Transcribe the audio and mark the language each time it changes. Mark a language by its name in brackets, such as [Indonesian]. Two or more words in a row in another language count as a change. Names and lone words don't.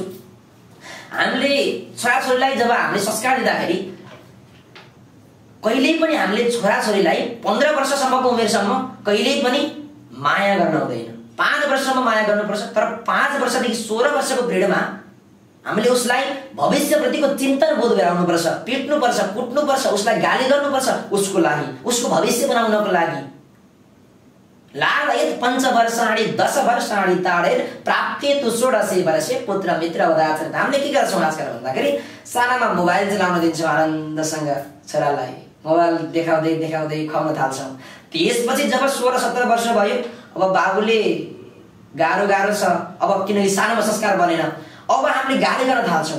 [Nepali] हामीले छोराछोरीलाई जब हामीले संस्कार दिँदाखेरि कहिल्यै पनि हामीले छोराछोरीलाई 15 वर्षसम्मको उमेरसम्म कहिल्यै पनि माया गर्न हुँदैन। 5 वर्षसम्म माया गर्नुपर्छ, तर 5 वर्षदेखि 16 वर्षको पिरियडमा हामीले उसलाई भविष्यप्रतिको चिन्तन बोध गराउनुपर्छ, पिट्नुपर्छ, कुट्नुपर्छ, उसलाई गाली गर्नुपर्छ, उसको लागि, उसको भविष्य बनाउनको लागि। [Sanskrit] लालयेत् 5 वर्षाणि 10 वर्षाणि ताडेर प्राप्ते तु 16 वर्षे पुत्र मित्र वदाचरित। [Nepali] हामीले के गर्छौँ आजकल भन्दाखेरि सानामा मोबाइल चलाउन दिन्छौँ आनन्दसँग छोरालाई, मोबाइल देखाउँदै खुवाउन थाल्छौँ। त्यसपछि जब 16-17 वर्ष भयो, अब बाबुले गाह्रो छ, अब किनकि सानोमा संस्कार बनेन, अब हामीले गाली गर्न थाल्छौँ।